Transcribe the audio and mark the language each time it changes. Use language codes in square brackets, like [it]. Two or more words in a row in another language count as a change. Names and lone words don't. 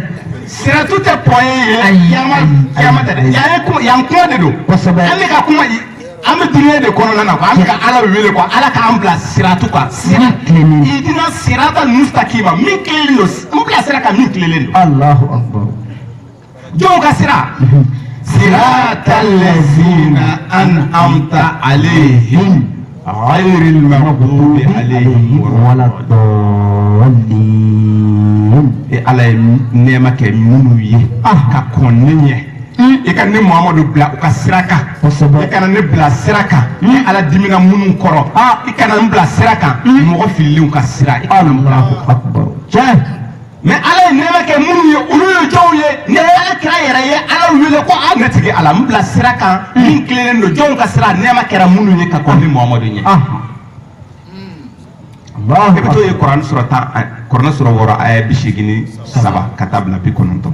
[bm] siratu tɛ pɔn ye kiyama tɛ dɛ yan kuma de don kosɛbɛ an bɛ ka kuma an bɛ dunuya de kɔnɔna na quoi an bɛ ka ala wele quoi ala k'an bila siratu kan sira tilennen [ar] اهدنا الصراط المستقيم [bm] min tilelen don n bila sira kan min tilelen don [ar] الله أكبر [bm] jɔnw ka sira [ar] صراط الذين أنعمت عليهم غير المغضوب عليهم ولا الضالين [bm] ala ye nɛɛma kɛ minnu ye ka kɔn ne ɲɛ i ka ne Muhamadu bila u ka sira kan i kana ne bila sira kan ni ala dimina minnu kɔrɔ i kana n bila sira kan mɔgɔ fililenw ka sira i kana n bila tiɲɛ mais ala ye nɛɛma kɛ minnu ye olu ye jɔnw ye ni ala kira yɛrɛ ye ala wele ko a ne tigi ala n bila sira kan min tilenen don jɔnw ka sira nɛɛma kɛra minnu ye ka kɔn ni Muhamadu ɲɛ i bɛ t'o ye kuranɛ sura 6 aya 87 ka taa bila 90